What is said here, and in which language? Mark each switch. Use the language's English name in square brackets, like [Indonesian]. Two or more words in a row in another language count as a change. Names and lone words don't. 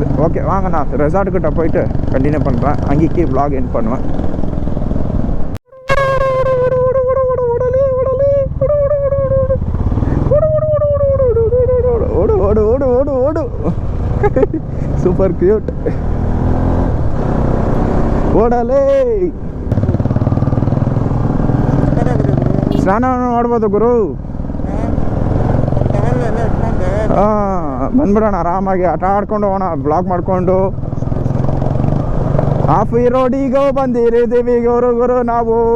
[Tamil] ஓகே வாங்க, நான் ரெசார்ட்டுக்கிட்ட போயிட்டு கண்டினியூ பண்ணுறேன். அங்கேயே [English] vlog end [Tamil] பண்ணுவேன். ஓடு ஓடு ஓடு ஓடு ஓடு. [English] super cute. [Kannada] ಓಡಲೇ ಸ್ನಾನ ಮಾಡ್ಬೋದು ಗುರು. ಬಂದ್ಬಿಡೋಣ ಆರಾಮಾಗಿ, ಆಟ ಆಡ್ಕೊಂಡು ಹೋಗೋಣ, ಬ್ಲಾಗ್ ಮಾಡಿಕೊಂಡು. ಹಾಫ್ ಈ ರೋಡಿಗೆ ಬಂದಿರಿದ್ದೀವಿ ಗುರು ನಾವು.